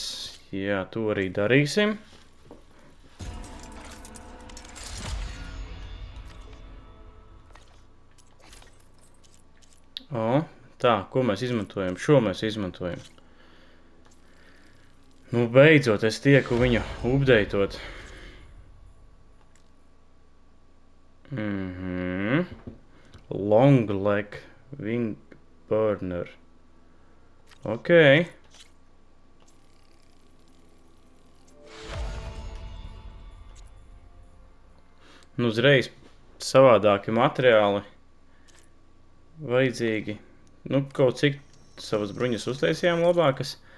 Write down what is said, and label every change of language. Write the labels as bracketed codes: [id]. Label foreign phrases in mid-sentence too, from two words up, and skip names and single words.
[lv] Jā, to arī darīsim. Tā, ko mēs izmantojam? Šo mēs izmantojam. Nu, beidzot, es tieku viņu updateot. [en] Long leg wing burner. [lv] Ok. Nu, uzreiz savādāki materiāli vajadzīgi. Nu, kaut cik savas bruņas uztaisījām labākas.